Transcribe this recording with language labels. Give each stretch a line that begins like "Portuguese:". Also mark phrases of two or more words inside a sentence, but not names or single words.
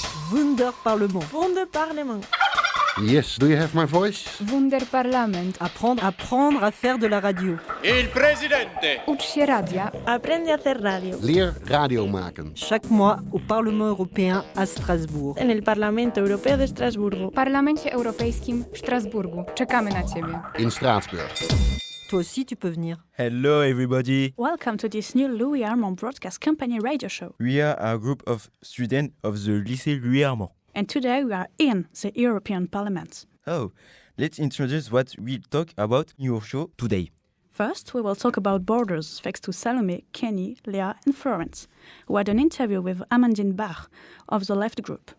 English: Wunderparlement. Wunderparlement. Yes, do you have my voice? Wunderparlament.
French: Apprendre à faire de la radio.
Italian: Il presidente.
Polish: Ucz się radia.
Spanish: Aprende a hacer radio.
Dutch: Leer radio maken.
French: Chaque mois au Parlement européen à Strasbourg.
Spanish: En el Parlamento Europeo de Estrasburgo.
Polish: W Parlamencie Europejskim w Strasburgu. Czekamy na Ciebie.
Dutch: In Straatsburg.
French: Toi aussi, tu peux venir.
English: Hello, everybody. Welcome to this new Louis Armand Broadcast Company radio show. We are a group of students of the lycée Louis Armand. And today we are in the European Parliament. Oh, let's introduce what we'll talk about in your show today. First, we will talk about borders thanks to Salome, Kenny, Leah and Florence, who had an interview with Amandine Bach of the Left Group.